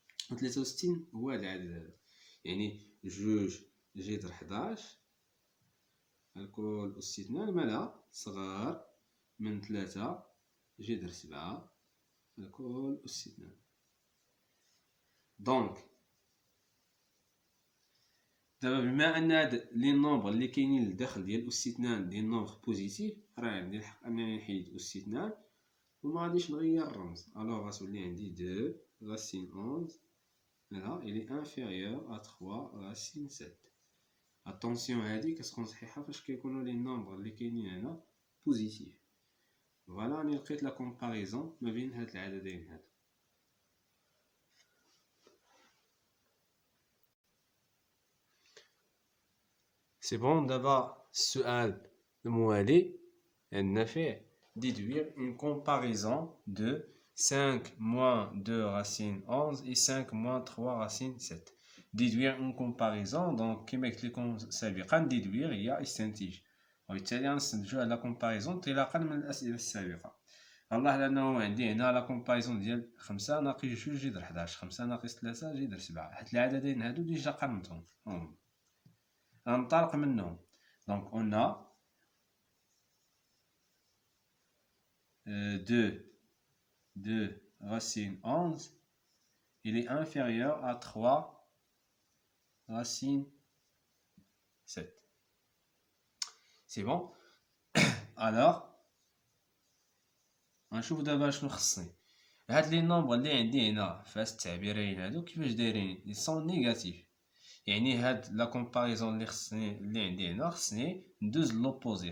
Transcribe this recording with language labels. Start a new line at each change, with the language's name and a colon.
Arabic: و 63 هو هذا العدد هذا. يعني 2 جذر 11 الكل أس 2 مالا صغار من 3 جذر 7 الكل أس 2. دونك دابا بما ان هاد لي نومبر اللي كاينين لداخل ديال أس 2 ديال نومبر بوزيتيف راه عندي الحق انني نحيد أس 2 وما غاديش نغير الرمز. الوغ غتولي عندي
French: 2 racine 11 هنا il est inférieur à 3 racine 7.
Arabic: اتونسيون هادي كتكون صحيحه فاش كيكونوا لي نومبر اللي كاينين هنا بوزيتيف. فوالا راني لقيت لا كومباريزون ما بين هاد العددين هادو. سي بون. دابا السؤال الموالي عندنا فيه
French: déduire une comparaison de 5 moins 2 racine 11 et 5 moins 3 racine 7. déduire une comparaison donc
Arabic: كما قلت لكم سابقا déduire هي استنتاج وبالتالي غنستنتجو على comparaison انطلاقا من الأسئلة السابقة. غنلاحظ أنه عندي هنا لا comparaison ديال 5 ناقص 2 جذر 11 5 ناقص 3 جذر 7. هاد العددين هادو ديجا قارنتهم غنطلق منهم.
French: donc on a 2 racine 11 il est inférieur à 3 racine 7. c'est bon.
Arabic: alors غنشوف دابا شنو خصني. هاد لي نومبر اللي عندي هنا في هاد التعبيرين هادو كيفاش دايرين
French: ils sont négatifs.
Arabic: يعني هاد لا كومباريزون اللي عندي هنا خصني ندوز لوبوزي.